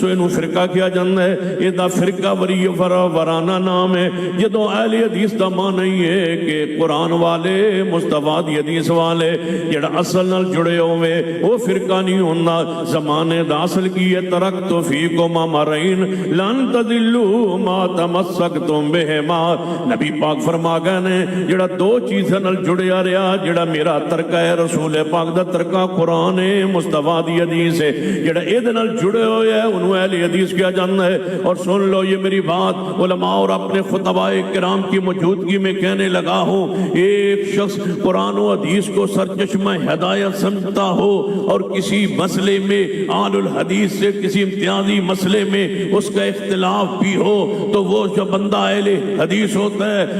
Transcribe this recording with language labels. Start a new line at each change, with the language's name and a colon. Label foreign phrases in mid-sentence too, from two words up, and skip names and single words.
Punjabi: انہوں فرقہ کیا جاننا ہے؟ یہ دا فرقہ ورانہ نام ہے. جدو اہل حدیث دا معنی ہے کہ قرآن والے، مصطفیٰ دی حدیث والے جڑا اصل نال جڑے ہوئے وہ فرقہ نہیں ہونا. زمانے دا اصل کی ہے
Arabic: ترکت فیکم امرین لن تضلوا ما تمسکتم بہما.
Punjabi: نبی پاک فرما گئے نے جڑا دو چیزاں نال جڑیا رہیا، جڑا میرا ترکہ ہے رسول پاک دا ترکہ قرآن ہے، مصطفیٰ دی حدیث ہے، جڑا اید نال جڑے ہوئے ہے انہوں اہل حدیث کیا جاننا ہے.
Urdu: اور سن لو یہ میری بات علماء اور اپنے خطباء کرام کی موجودگی میں کہنے لگا ہوں. ایک شخص قرآن و حدیث کو سرچشمہ ہدایت سمجھتا ہو اور کسی مسئلے میں اہل الحدیث سے کسی امتیازی مسئلے میں اس کا اختلاف بھی ہو تو وہ جو بندہ اہل حدیث ہوتا ہے.